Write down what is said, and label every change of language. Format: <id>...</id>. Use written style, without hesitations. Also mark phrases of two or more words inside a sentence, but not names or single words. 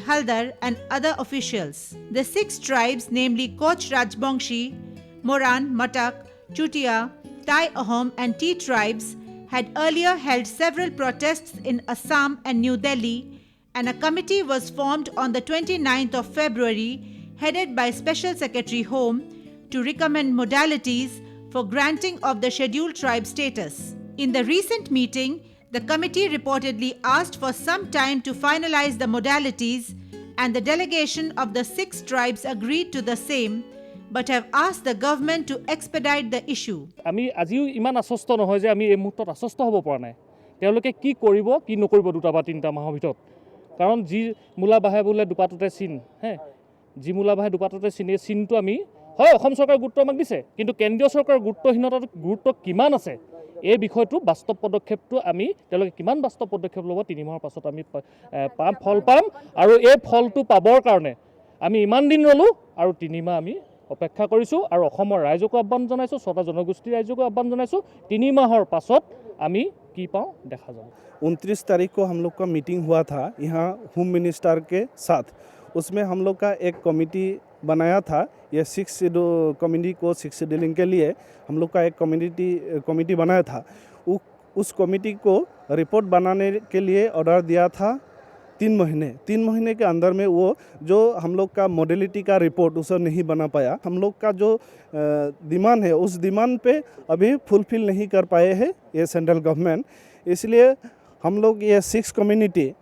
<en>Haldar and other officials. The 6 tribes, namely Koch Rajbongshi, Moran, Matak, Chutia, Tai Ahom and T tribes, had earlier held several protests in Assam and New Delhi, and a committee was formed on the 29th of February, headed by Special Secretary Home, to recommend modalities for granting of the scheduled tribe status. In the recent meeting, the committee reportedly asked for some time to finalize the modalities, and the delegation of the 6 tribes agreed to the same, but have asked the government to expedite the issue.</en> <as>আমি আজিও ইমান আশ্বস্ত নহয় যে আমি এই মুহূৰ্তত আশ্বস্ত হ'ব পৰা নাই তেওঁলোকে কি কৰিব কি নকৰিব দুটা বা তিনিটা মাহৰ ভিতৰত কাৰণ যি মূলা বাহে বোলে দুপাততে চিন যি মূলা বাহে দুপাততে চিনটো আমি হয় অসম চৰকাৰৰ গুৰুত্ব আমাক দিছে কিন্তু কেন্দ্ৰীয় চৰকাৰৰ গুৰুত্বহীনতাৰ গুৰুত্ব কিমান আছে এই বিষয়টো বাস্তৱ পদক্ষেপটো আমি তেওঁলোকে কিমান বাস্তৱ পদক্ষেপ ল'ব 3 মাহৰ পাছত আমি পাম ফল পাম আৰু এই ফলটো পাবৰ কাৰণে আমি ইমান দিন ৰলো আৰু 3 মাহ আমি অপেক্ষা কৰিছো আৰু অসমৰ ৰাইজক আহ্বান জনাইছো ছটা জনগোষ্ঠীৰ ৰাইজক আহ্বান জনাইছো 3 মাহৰ পাছত আমি কি পাও দেখা যাব</as> <hi>29 तारीख को हम लोग का मीटिंग हुआ था यहाँ</hi> <en>home minister</en> <hi>के साथ उसमें हम लोग का एक कमेटी बनाया था ये 6 कम्युनिटी को 6 शेड्यूलिंग के लिए हम लोग का एक कमेटी बनाया था उस कमेटी को रिपोर्ट बनाने के लिए ऑर्डर दिया था 3 महीने के अंदर में वो जो हम लोग का मॉडलिटी का रिपोर्ट उसे नहीं बना पाया हम लोग का जो डिमांड है उस डिमांड पे अभी फुलफिल नहीं कर पाए हैं ये</hi> <en>central government</en> <hi>इसलिए हम लोग ये 6 कम्युनिटी</hi>